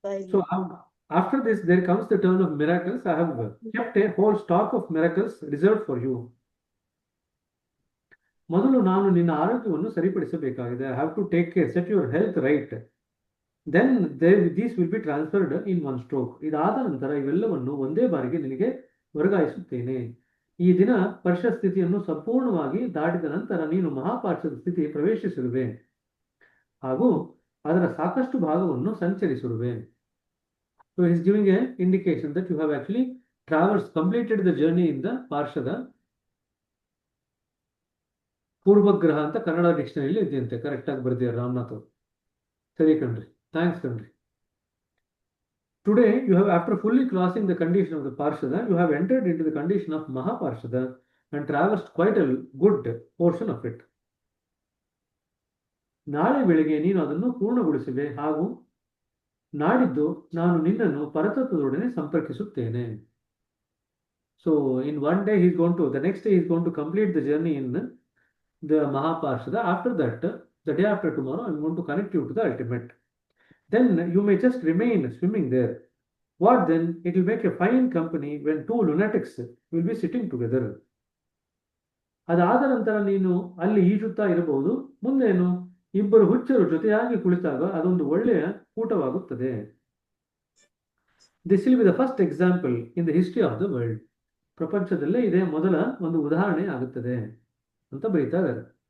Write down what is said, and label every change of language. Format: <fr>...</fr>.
<en>So after this, there comes the turn of miracles. I have kept a whole stock of miracles reserved for you.</en> <kn>ಮೊದಲು ನಾನು ನಿನ್ನ ಆರೋಗ್ಯವನ್ನು ಸರಿಪಡಿಸಬೇಕಾಗಿದೆ.</kn> <en>I have to take care, set your health right. Then these will be transferred in one stroke.</en> <kn>ಇದಾದ ನಂತರ ಇವೆಲ್ಲವನ್ನು ಒಂದೇ ಬಾರಿಗೆ ನಿನಗೆ ವರ್ಗಾಯಿಸುತ್ತೇನೆ. ಈ ದಿನ ಪರ್ಷ ಸ್ಥಿತಿಯನ್ನು ಸಂಪೂರ್ಣವಾಗಿ ದಾಟಿದ ನಂತರ ನೀನು ಮಹಾಪಾರ್ಶ್ವದ ಸ್ಥಿತಿ ಪ್ರವೇಶಿಸಿರುವೆ ಹಾಗೂ ಅದರ ಸಾಕಷ್ಟು ಭಾಗವನ್ನು ಸಂಚರಿಸಿರುವೆ.</kn> <en>So he is giving a indication that you have actually completed the journey in the ಪಾರ್ಶ್ವದ.</en> <kn>ಪೂರ್ವಗ್ರಹ ಅಂತ ಕನ್ನಡ ಡಿಕ್ಷನರಿಯಲ್ಲಿ ಇದೆಯಂತೆ, ಕರೆಕ್ಟ್ ಆಗಿ ಬರ್ದಿದ್ದಾರೆ ರಾಮನಾಥ್ ಅವರು. ಸರಿ ಕಣ್ರಿ, ಥ್ಯಾಂಕ್ಸ್ ಕಣ್ರಿ.</kn> <en>Today, you have, after fully crossing the condition of the Parshada, you have entered into the condition of Mahaparshada and traversed quite a good portion of it.</en> <kn>ನಾಳೆ ಬೆಳಿಗ್ಗೆ ನೀನು ಅದನ್ನು ಪೂರ್ಣಗೊಳಿಸಿವೆ ಹಾಗೂ ನಾಡಿದ್ದು ನಾನು ನಿನ್ನನ್ನು ಪರತತ್ವದೊಡನೆ ಸಂಪರ್ಕಿಸುತ್ತೇನೆ.</kn> <en>So in one day the next day he is going to complete the journey in the Mahaparshada. After that, the day after tomorrow, I am going to connect you to the ultimate. Then you may just remain swimming there. What then? It will make a fine company when two lunatics will be sitting together.</en> <kn>ಅದಾದ ನಂತರ ನೀನು ಅಲ್ಲಿ ಈಜುತ್ತಾ ಇರಬಹುದು. ಮುಂದೇನು, ಇಬ್ಬರು ಹುಚ್ಚರು ಜೊತೆಯಾಗಿ ಕುಳಿತಾಗ ಅದೊಂದು ಒಳ್ಳೆಯ ಕೂಟವಾಗುತ್ತದೆ.</kn> <en>This will be the first example in the history of the world.</en> <kn>ಪ್ರಪಂಚದಲ್ಲೇ ಇದೇ ಮೊದಲ ಒಂದು ಉದಾಹರಣೆ ಆಗುತ್ತದೆ ಅಂತ ಬರೀತಾ ಇದ್ದಾರೆ.</kn>